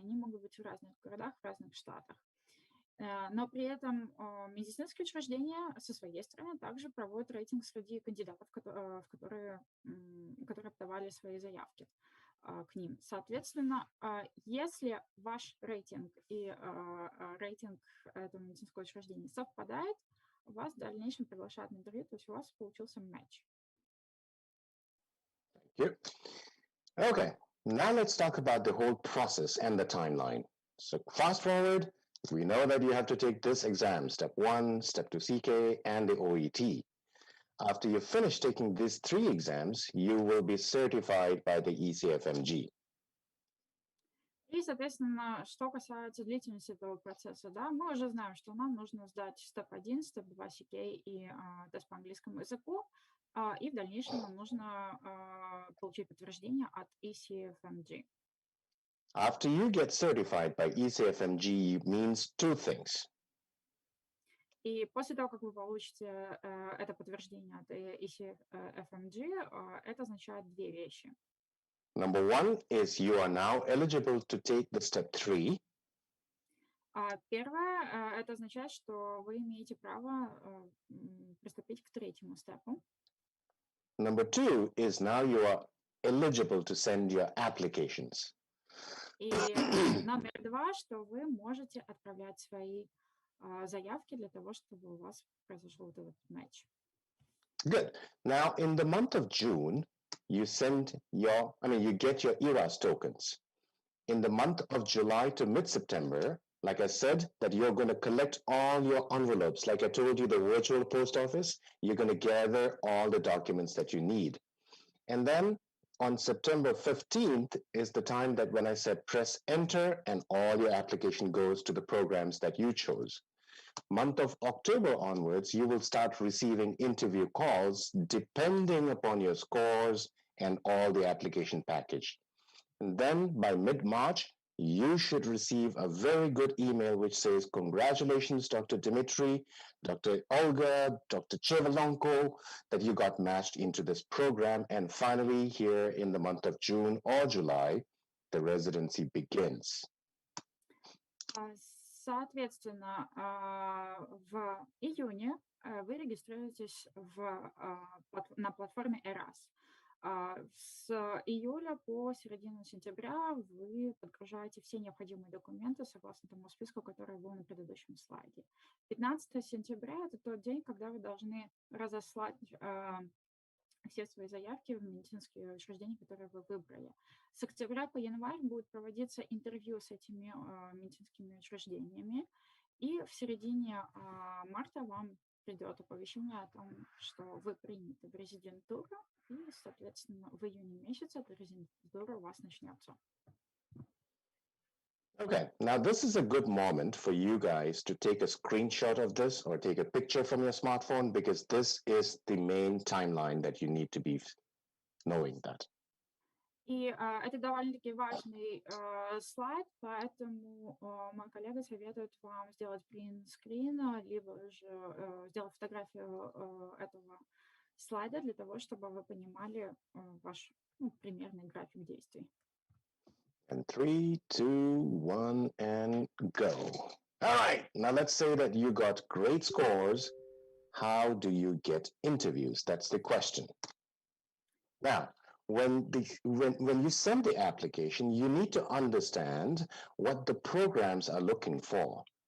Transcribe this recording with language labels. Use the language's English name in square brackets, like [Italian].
[Russian] Они могут быть в разных городах, в разных штатах. Но при этом медицинские учреждения со своей стороны также проводят рейтинг среди кандидатов, которые подавали свои заявки к ним. Соответственно, если ваш рейтинг и рейтинг этого медицинского учреждения совпадает, вас в дальнейшем приглашают на интервью, то есть у вас получился матч. [English] Okay, now let's talk about the whole process and the timeline. So fast forward, we know that you have to take this exam, step 1, step 2 CK, and the OET. After you finish taking these 3 exams, you will be certified by the ECFMG. [Russian] И, соответственно, что касается длительности этого процесса, да, мы уже знаем, что нам нужно сдать степ 1, степ 2 CK и тест по английскому языку, и в дальнейшем нам нужно получить подтверждение от ECFMG. [English] After you get certified by ECFMG means 2 things. [Russian] И после того, как вы получите это подтверждение от ECFMG, это означает 2 вещи. [English] Number 1 is you are now eligible to take the step 3. [Russian] Первое, это означает, что вы имеете право приступить к 3-му степу. [English] Number 2 is now you are eligible to send your applications. [Russian] И номер 2, что вы можете отправлять свои заявки для того, чтобы у вас произошел вот этот матч. [English] Good. Now, in the month of June, you get your ERAS tokens. In the month of July to mid-September, like I said, that you're going to collect all your envelopes. Like I told you, the virtual post office, you're going to gather all the documents that you need. And then on September 15th is the time that when I said press enter and all your application goes to the programs that you chose. Month of October onwards, you will start receiving interview calls depending upon your scores and all the application package. And then by mid-March, you should receive a very good email which says, congratulations, Dr. Dimitri, Dr. Olga, Dr. Chevalonko, that you got matched into this program. And finally, here in the month of June or July, the residency begins. [Russian] Соответственно, в июне вы регистрируетесь на платформе ERAS. С июля по середину сентября вы подгружаете все необходимые документы согласно тому списку, который был на предыдущем слайде. 15 сентября – это тот день, когда вы должны разослать все свои заявки в медицинские учреждения, которые вы выбрали. С октября по январь будет проводиться интервью с этими медицинскими учреждениями, и в середине марта вам придет оповещение о том, что вы приняты в резидентуру, и, соответственно, в июне месяце эта резидентура у вас начнется. [English] Okay, now this is a good moment for you guys to take a screenshot of this or take a picture from your smartphone, because this is the main timeline that you need to be knowing that. [Russian] И это довольно-таки важный слайд, поэтому мой коллега советует вам сделать принт-скрин, либо же сделать фотографию этого слайда для того, чтобы вы понимали ваш примерный график действий. [English] And 3, 2, 1, and go. All right, now let's say that you got great scores. How do you get interviews? That's the question. Now, when you send the application, you need to understand what the programs are looking for.